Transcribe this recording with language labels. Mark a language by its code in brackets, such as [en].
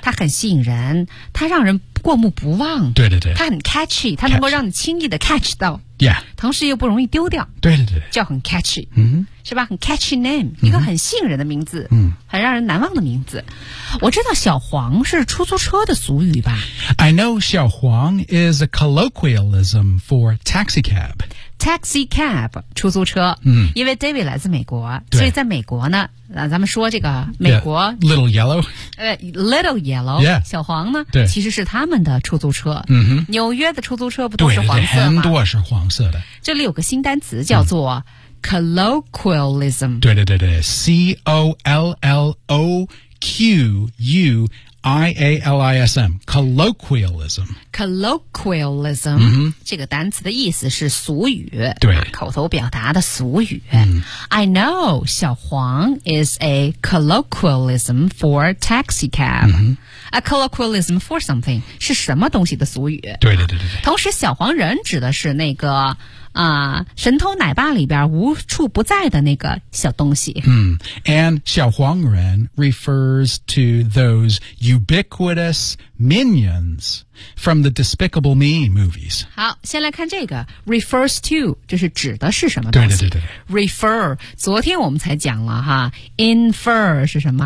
[zh] 它很吸引人，它让人过目不忘，对对对，它很 catchy， 它能够让你轻易的 catch 到、 [en] yeah. [zh] 同时又不容易丢掉，对对对，叫很 catchy、 mm-hmm. 是吧，很 [en] catchy name、 [zh] 嗯、一个很吸引人的名字、嗯、很让人难忘的名字。我知道小黄是出租车的俗语吧。 [en] I know 小黄 is a colloquialism for taxi cab. Taxi cab [zh] 出租车、嗯、因为 David 来自美国，所以在美国呢、啊、咱们说这个美国 [en] yeah, Little Yellow Little Yellow、 yeah. [zh] 小黄呢对其实是他们的出租车、嗯、纽约的出租车不都是黄色吗？对对对，很多是黄色的。这里有个新单词叫做、嗯Colloquialism. 对对对对 [en] C-O-L-L-O-Q-U-I-A-L-I-S-M. Colloquialism. Colloquialism.、 Mm-hmm. [zh] 这个单词的意思是俗语。对。口头表达的俗语。 Mm. [en] I know 小黄 is a colloquialism for taxi cab.、 Mm-hmm. A colloquialism for something [zh] 是什么东西的俗语。对对对对对。同时小黄人指的是那个神偷奶爸里边无处不在的那个小东西。嗯、mm. [en] ，and 小黄人 refers to those ubiquitous minions from the Despicable Me movies. [zh] 好，先来看这个 refers to， 就是指的是什么东西？对对对对。 refer， 昨天我们才讲了哈 ，infer 是什么？